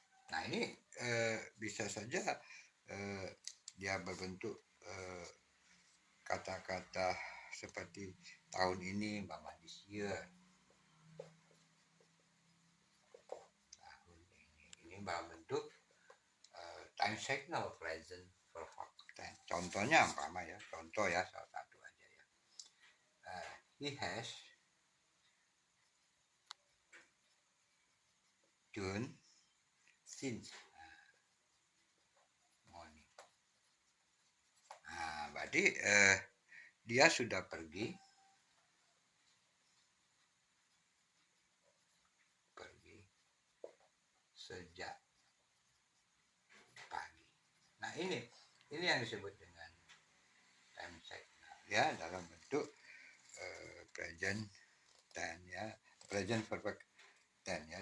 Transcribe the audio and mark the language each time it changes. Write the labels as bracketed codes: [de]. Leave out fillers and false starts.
[id] Nah, ini bisa saja dia berbentuk kata-kata seperti tahun ini, umpama [en] this year. [id] Tahun ini berbentuk time signal present perfect tense. Contohnya umpama ya, contoh ya salah satu aja ya. [en] He has done since morning. [id] Nah, berarti dia sudah pergi sejak pagi. Nah, ini yang disebut dengan time signal ya, dalam bentuk present tense ya, present perfect tense ya.